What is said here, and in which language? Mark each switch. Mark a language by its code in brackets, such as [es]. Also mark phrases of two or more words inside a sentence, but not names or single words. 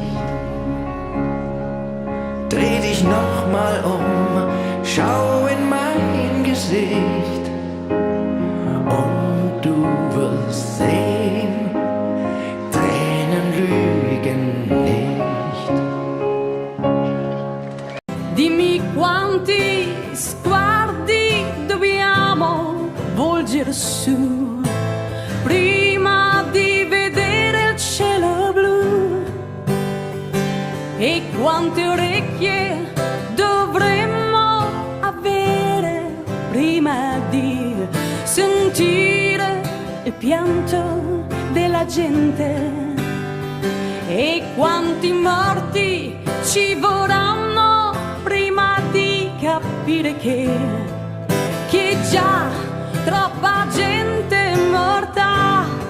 [de] Dreh dich noch mal um, schau in mein Gesicht und du wirst sehen, Tränen lügen nicht. [it] Dimmi quanti sguardi dobbiamo volgere su prima di vedere il cielo blu, e quante orecchie dovremmo avere prima di sentire il pianto della gente, e quanti morti ci vorranno prima di capire che già troppa gente è morta.